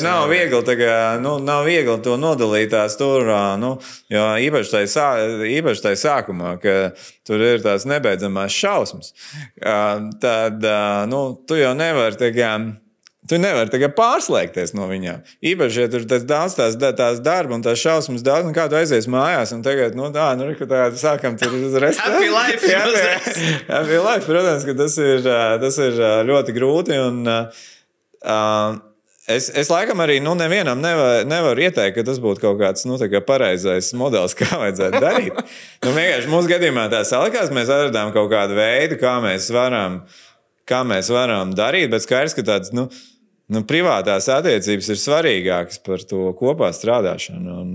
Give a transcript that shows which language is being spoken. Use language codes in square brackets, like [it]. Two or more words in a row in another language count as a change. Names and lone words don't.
[lv] Tas nav viegli, nav viegli to nodalīt tās tur, jo īpaši tai sākumā, ka tur ir tās nebeidzamās šausmas. Tad, tu jau nevari Tu nevari pārslēgties no viņām. Īpaši, ja tur daudz tās darba un tās šausmas daudz, un kā tu aizies mājās, un tagad, sākam tur restorānu. [en] Happy life! Happy life, [lv] protams, ka tas ir ļoti grūti, un es laikam arī, nevienam nevaru ieteikt, ka tas būtu kaut kāds, pareizais modelis, kā vajadzētu darīt. Vienkārši mūsu gadījumā tā salikās, mēs atradām kaut kādu veidu, kā mēs varam darīt, bet skaidrs, ka tāds, privātās attiecības ir svarīgākas par to kopā strādāšanu.